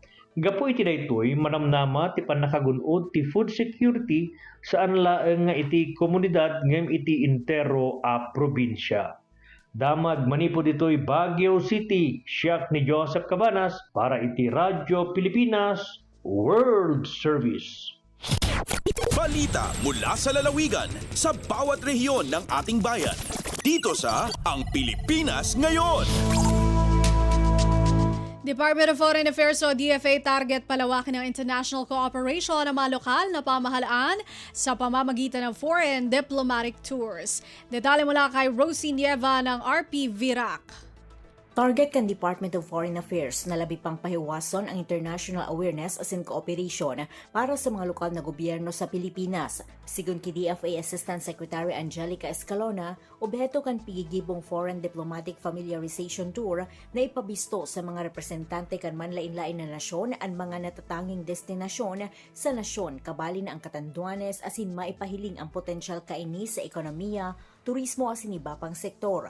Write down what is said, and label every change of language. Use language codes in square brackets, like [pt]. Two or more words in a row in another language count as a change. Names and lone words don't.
[ilo] Gapu iti daytoy manamnama ti pannakagun-od ti [en] food security [ilo] saan laeng nga iti komunidad ngem iti intero a probinsya. Damag manipo ditoy Baguio City, siak ni Joseph Cabanas para iti Radyo Pilipinas World Service. [tl] Balita mula sa lalawigan sa bawat rehiyon ng ating bayan. Dito sa Ang Pilipinas Ngayon. Department of Foreign Affairs o DFA target palawakin ng [en] international cooperation [tl] ng mga lokal na pamahalaan sa pamamagitan ng [en] foreign diplomatic tours. [tl] Detalye mula kay Rosie Nieva ng RP Virac. [bik] Target kan Department of Foreign Affairs na labi pang pahiwason ang [en] international awareness as in cooperation [bik] para sa mga lokal na gobyerno sa Pilipinas. Sigun ki DFA Assistant Secretary Angelica Escalona, objeto kan pigigibong Foreign Diplomatic Familiarization Tour na ipabisto sa mga representante kan manlain-lain na nasyon ang mga natatanging destinasyon sa nasyon kabali na ang Catanduanes asin maipahiling ang potensyal kaini sa ekonomiya, turismo asin iba pang sektor.